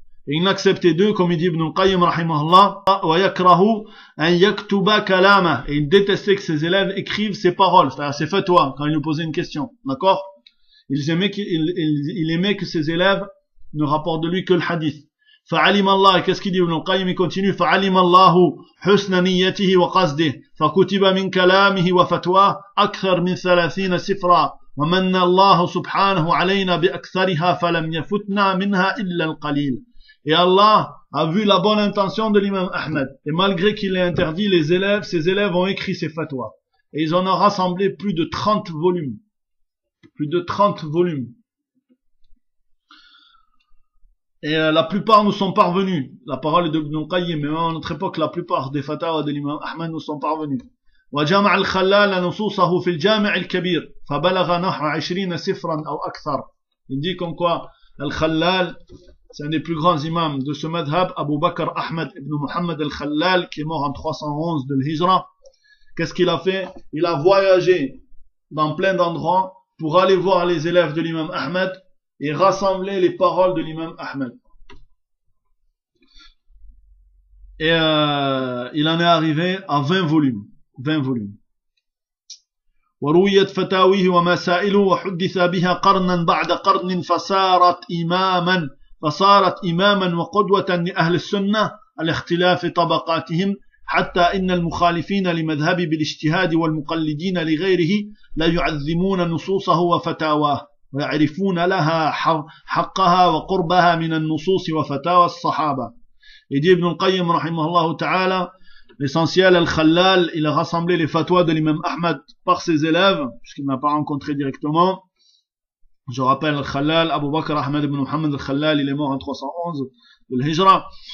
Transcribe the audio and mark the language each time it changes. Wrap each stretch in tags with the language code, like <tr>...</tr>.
<fr>Et il n'acceptait d'eux, comme il dit Ibn al-Qayyim, rahimahullah,</fr> <ar>wa yakrahu an yaktuba kalama.</ar> <fr>Et il détestait que ses élèves écrivent ses paroles, c'est-à-dire ses fatwas, quand il lui posait une question. D'accord? Il aimait que ses élèves ne rapportent de lui que le hadith.</fr> <ar>فعلم الله</ar> <fr>كسك دي</fr> <ar>ابن القيم</ar> <fr>continue</fr> <ar>فعلم الله حسن نيته وقصده فكتب من كلامه وفتواه أكثر من 30 سفرا ومن الله سبحانه علينا بأكثرها فلم يفتنا منها إلا القليل</ar> <fr>Et Allah a vu la bonne intention de l'imam Ahmed. Et malgré qu'il ait interdit, les élèves, ses élèves ont écrit ses fatwas. Et ils en ont rassemblé plus de 30 volumes. Plus de 30 volumes. Et la plupart nous sont parvenus. La parole est de Ibn al-Qayyim, mais en notre époque, la plupart des fatwas de l'imam Ahmed nous sont parvenus.</fr> <ar>وَجَمَعَ الْخَلَّالَ نُصُوصَهُ فِي الْجَامِعِ الْكَبِيرِ فَبَلَغَ نَحْوَ 20 سِفْرًا أَوْ أَكْثَرَ</ar> <fr>Il dit comme quoi, Al-Khalal, c'est un des plus grands imams de ce madhab, Abu Bakr Ahmed ibn Muhammad al-Khalal, qui est mort en 311 de l'Hijra. Qu'est-ce qu'il a fait? Il a voyagé dans plein d'endroits pour aller voir les élèves de l'imam Ahmed, et rassembler les paroles de l'imam Ahmed. Et il en est arrivé à 20 volumes. 20 volumes.</fr> <ar>وَرُوِيَتْ فَتَاوِهِ وَمَسَائِلُهُ وَحُدِّثَ بِهَا قَرْنًا بَعْدَ قَرْنٍ فَصَارَتْ إِمَامًا وَقُدْوَةً لِأَهْلِ السُّنَّةِ الْاخْتِلَافِ طَبَقَاتِهِمْ حتى إن المخالفين لمذهب بالاجتهاد والمقلدين لغيره لا يعظمون نصوصه وفتاواه ويعرفون لها حقها وقربها من النصوص وفتاوى الصحابة.</ar> <fr>Et dit Ibn al-Qayyim rahimahullah ta'ala, l'essentiel, Al-Khalal, il a rassemblé les fatwas de l'imam Ahmed par ses élèves, puisqu'il n'a pas rencontré directement. Je rappelle Al-Khalal, Abu Bakr Ahmed ibn Muhammad Al-Khalal, il est mort en 311 de l'Hijra.</fr>